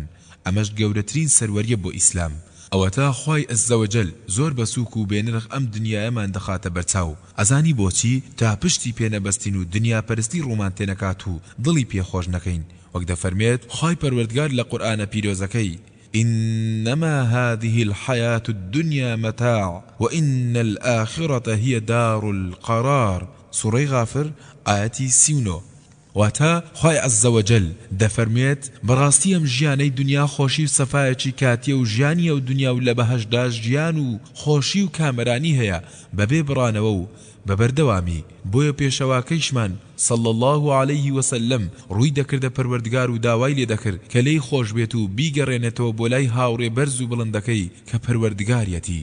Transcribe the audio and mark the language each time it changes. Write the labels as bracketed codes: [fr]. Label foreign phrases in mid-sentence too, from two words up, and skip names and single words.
[ckb] ئەمەش گەورەترین سەروەریە بۆ ئیسلام. ئەوە تا خوای عەزەوەجەل زۆر بە سووک و بێنرخ ئەم دنیایەمان دەخاتە بەرچاو. ئەزانی بۆچی؟ تا پشتی پێنەبەستین و دنیا پەرستی ڕوومان تێنەکات و دڵی پێخۆش نەکەین. وەک دەفەرمێت خوای پەروەردگار لە قورئانە پیرۆزەکەی [ar] إنما هذه الحياة الدنيا متاع وإن الآخرة هي دار القرار. سورة غافر آياتي 39. [ckb] واتا خوای عەزەوەجەل دەفەرمێت بەڕاستی ئەم ژیانەی دنیا خۆشی و سەفایەکی کاتیە و ژیانی ئەو دنیا و لە بەهەشتدا ژیان و خۆشی و کامەرانی هەیە بەبێ بڕانەوە و بەبەردەوامی. بۆیە پێشەواکەیشمان [ar] صلی الله عليه وسلم [ckb] ڕووی دەکردە پەروەردگار و داوای لێ دەکرد کە لێی خۆش بێت و بیگەڕێنێتەوە بۆ لای هاوڕێ بەرز و بڵندەکەی کە پەروەردگاریەتی.